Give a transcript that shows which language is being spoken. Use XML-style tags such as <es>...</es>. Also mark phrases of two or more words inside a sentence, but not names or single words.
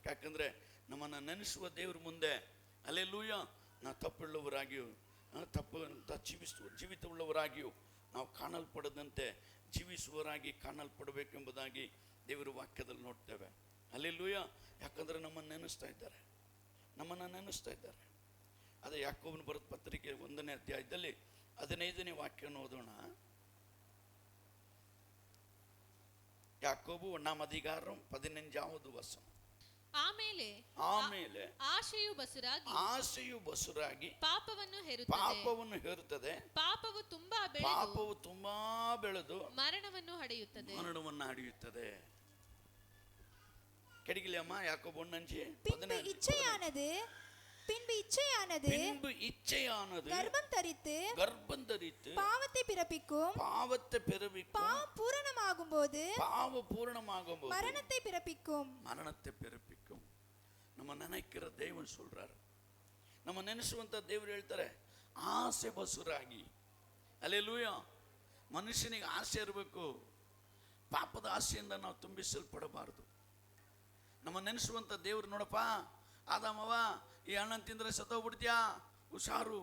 <kn>ಯಾಕಂದರೆ ನಮ್ಮನ್ನು ನೆನೆಸುವ ದೇವ್ರ ಮುಂದೆ ಅಲ್ಲೆಲ್ಲೂಯ ನಾವು ತಪ್ಪುಳ್ಳವರಾಗಿಯೂ ತಪ್ಪು ಜೀವಿತವುಳ್ಳವರಾಗಿಯೂ ನಾವು ಕಾಣಲ್ಪಡದಂತೆ ಜೀವಿಸುವವರಾಗಿ ಕಾಣಲ್ಪಡಬೇಕೆಂಬುದಾಗಿ ದೇವರ ವಾಕ್ಯದಲ್ಲಿ ನೋಡ್ತೇವೆ. ಅಲ್ಲೆಲ್ಲೂಯ. ಯಾಕಂದರೆ ನಮ್ಮನ್ನು ನೆನೆಸ್ತಾ ಇದ್ದಾರೆ. ಅದೇ ಯಾಕೋಬನ ಬರೆದ ಪತ್ರಿಕೆ 1ನೇ ಅಧ್ಯಾಯದಲ್ಲಿ 15ನೇ ವಾಕ್ಯವನ್ನು ಓದೋಣ.</kn> <ta>ಯಾಕೋಬು 1ாம் அதிகாரம் 15வது வசனம்.</ta> <kn>ಆಮೇಲೆ ಆಶೆಯು ಬಸುರಾಗಿ ಪಾಪವನ್ನು ಹೇರುತ್ತದೆ. ಪಾಪವು ತುಂಬಾ ಬೆಳೆದು ಮರಣವನ್ನು ಹಡೆಯುತ್ತದೆ. ಕೆಡಿಗಿಲ್ಲಮ್ಮ. ಯಾಕೋಬು 1:5.</kn> <ta>பின்பு இச்சையானது கர்ப்பம் தரித்து பாவத்தை பிறப்பிக்கும். பாவம் பூரணமாகும் போது மரணத்தை பிறப்பிக்கும். நம்ம நினைக்கிற தேவன் சொல்றாரு,</ta> <kn>நம்ம ನೆನೆಸುವಂತ ದೇವರು ಹೇಳ್ತಾರೆ ಆಸೆ ಬಸುರಾಗಿ. ಅಲ್ಲೆಲೂಯಾ. ಮನುಷ್ಯನಿಗೆ ಆಸೆ ಇರಬೇಕು. ಪಾಪದ ಆಸೆಯಿಂದ ನಾವು ತುಂಬಿಸಲ್ಪಡಬಾರದು. ನಮ್ಮ ನೆನೆಸುವಂತ ದೇವರು, ನೋಡಪ್ಪ ಆದಾಮವ ಈ ಹಣ್ಣನ್ನು ತಿಂದರೆ ಸತ್ತೋಗ್ಬಿಡ್ತೀಯಾ, ಹುಷಾರು.</kn>